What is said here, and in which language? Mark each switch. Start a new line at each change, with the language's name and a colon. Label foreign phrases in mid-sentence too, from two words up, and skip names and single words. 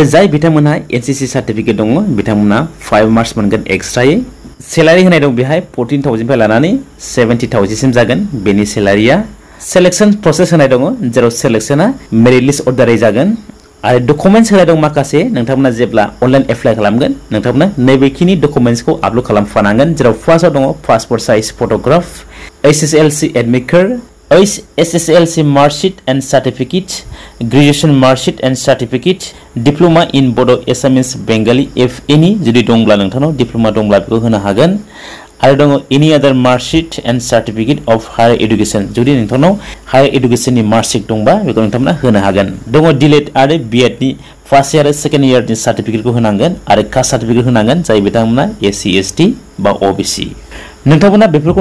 Bodo: जाय बिथांमोनहा
English: NCC certificate
Bodo: दङ बिथांमोनहा 5 मार्क्स मोनगोन एक्सट्रायै सैलारि होनाय दं बेहाय 14,000 निफ्राय लानानै 70,000 सिम जागोन बेनि सैलारिया
English: selection process
Bodo: होनाय दङ जेराव सिलेक्शना
English: merit list
Bodo: अर्डारै जागोन आरो डकुमेन्ट्स होनाय दं माखासे नोंथांमोना जेब्ला
English: online apply
Bodo: खालामगोन नोंथांमोना नैबेखिनि डकुमेन्ट्सखौ आपल'ड खालामफानांगोन जेराव फार्स्टआव दङ
English: passport size photograph SSLC admit card SSLC marksheet and certificate graduation marksheet and certificate diploma in Bodo Assamese Bengali if any
Bodo: जुदि दंब्ला नोंथांनाव डिप्लोमा दंब्ला बेखौ होनो हागोन आरो दङ
English: any other marksheet and certificate of higher education
Bodo: जुदि नोंथांनाव
English: higher educationनि marksheet
Bodo: दंबा बेखौ नोंथांमोना होनो हागोन दङ डिलेट आरो बीएडनि
English: first year
Bodo: आरो सेकेन्ड इयारनि सार्टिफिकेटखौ होनांगोन आरो
English: caste certificate
Bodo: होनांगन जाय बिथांमोना
English: SC ST
Bodo: बा ओबीसी नोंथांमोना बेफोरखौ